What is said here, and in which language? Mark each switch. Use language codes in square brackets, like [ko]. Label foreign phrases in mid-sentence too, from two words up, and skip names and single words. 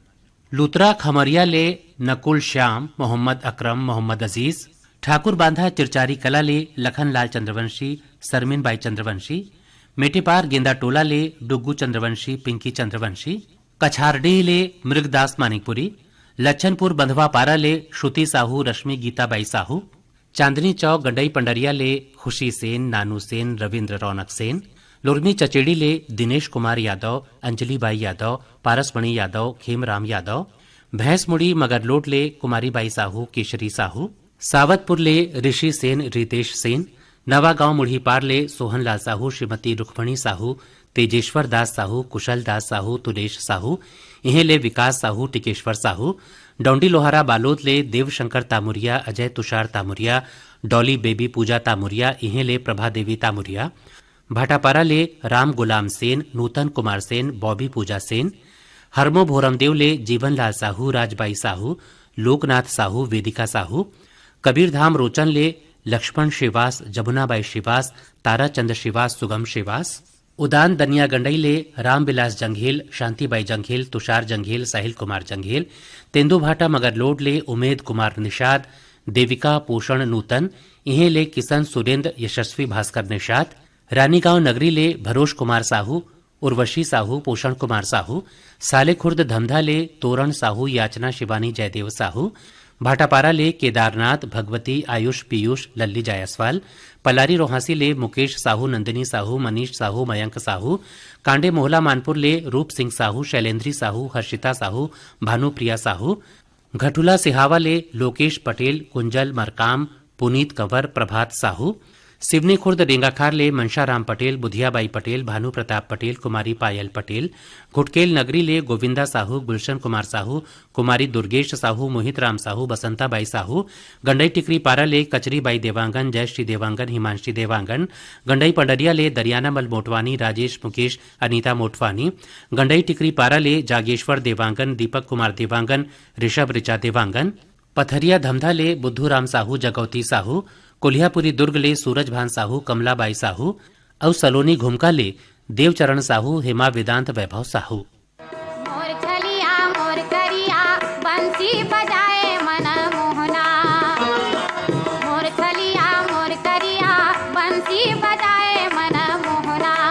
[hne] लूतरा खमरिया ले नकुल श्याम, मोहम्मद अकरम, मोहम्मद अजीज, ठाकुर बांधा चिरचारी कला ले लखन लाल चंद्रवंशी, सरमीन बाई चंद्रवंशी, मेटेपार गेंदा टोला ले डुग्गू चंद्रवंशी, पिंकी चंद्रवंशी, कछारडी ले मृगदास मानिकपुरी, लच्छनपुर बंधवा पारा ले श्रुति साहू, रश्मि गीताबाई साहू, चांदनी चौक गंडई पंडरिया ले खुशी सेन, नानू सेन, रविंद्र रौनक सेन, लुरमी चचेड़ी ले दिनेश कुमार यादव, अंजलि बाई यादव, पारसमणि यादव, खेमराम यादव, भैंसमुड़ी मगरलोट ले कुमारी बाई साहू, केशरी साहू, सावतपुर ले ऋषि सेन, रितेश सेन, नवागांव मुढ़ीपार ले सोहनलाल साहू, श्रीमती रुक्मणी साहू, तेजेश्वर दास साहू, कुशल दास साहू, तुलेश साहू, इहे ले विकास साहू, टिकेश्वर साहू, डौंडी लोहारा बालोद ले देवशंकर तामुरिया, अजय तुषार तामुरिया, डॉली बेबी पूजा तामुरिया, इहे ले प्रभा देवी तामुरिया, भाटापारा ले राम गुलाम सेन, नूतन कुमार सेन, बॉबी पूजा सेन, हरमो भोरमदेव ले जीवनलाल साहू, राजबाई साहू, लोकनाथ साहू, वेदिका साहू, कबीरधाम रोचन ले लक्ष्मण श्रीवास, जमुनाबाई श्रीवास, ताराचंद श्रीवास, सुगम श्रीवास, उदान दनिया गंडई ले रामविलास जंघेल, शांतिबाई जंघेल, तुषार जंघेल, साहिल कुमार जंघेल, तेंदुभाटा मगरलोड ले उमेद कुमार निषाद, देविका पोषण नूतन, इहे ले किशन सुरेंद्र, यशस्वी भास्कर निषाद, रानीगांव नगरी ले भरोश कुमार साहू, उर्वशी साहू, पोषण कुमार साहू, साले खुर्द धमधा ले तोरण साहू, याचना शिवानी जयदेव साहू, भाटापारा ले केदारनाथ, भगवती, आयुष पीयूष, लल्ली जायसवाल, पलारी रोहासी ले मुकेश साहू, नंदिनी साहू, मनीष साहू, मयंक साहू, कांडे मोहला मानपुर ले रूप सिंह साहू, शैलेंद्री साहू, हर्षिता साहू, भानुप्रिया साहू, घटुला सिहावा ले लोकेश पटेल, कुंजल मरकाम, पुनीत कंवर, प्रभात साहू, सिवनी खुर्द रेंगाखार ले मनशाराम पटेल, बुधियाबाई पटेल, भानु प्रताप पटेल, कुमारी पायल पटेल, घुटकेल नगरी ले गोविंदा साहू, गुलशन कुमार साहू, कुमारी दुर्गेश साहू, मोहित राम साहू, बसंताबाई साहू, गंडई टिकरी पारा ले कचरीबाई देवांगन, जयश्री देवांगन, हिमांशी देवांगन, गंडई पंडरिया ले दरियानामल मोटवानी, राजेश मुकेश, अनीता मोटवानी, गंडई टिकरी पारा ले जागेश्वर देवांगन, दीपक कुमार देवांगन, ऋषभ ऋचा देवांगन, पथरिया धमधा ले बुद्धूराम साहू, जगौती साहू, कोल्हापुरी दुर्ग ले सूरजभान साहू, कमलाबाई साहू और सलोनी घुमका ले देवचरण साहू, हेमा वेदांत वैभव साहू। मोर छलिया मोर करिया बंसी बजाए मन मोहना, मोर छलिया मोर करिया बंसी बजाए मन मोहना,